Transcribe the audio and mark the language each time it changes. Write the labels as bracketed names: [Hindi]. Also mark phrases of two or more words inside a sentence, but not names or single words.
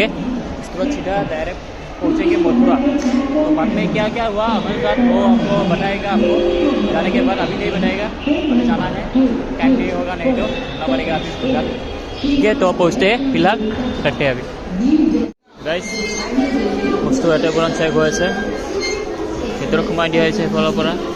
[Hindi] उसके बाद सीधा डायरेक्ट पहुँचेंगे मथुरा। तो बाद में क्या क्या हुआ हमारे साथ वो हमको बताएगा, आपको जाने के बाद अभी नहीं बताएगा, अभी जाना है, टाइम नहीं होगा, नहीं तो ना पड़ेगा अभी फिलहाल, ठीक है। तो पहुँचते हैं फिलहाल, करते हैं अभी गाइस। [Assamese] বস্তু এটা পুরান চেক হৈ আছে, ভিতৰত সোমাই দিয়া হৈছে সেইফালৰ পৰা।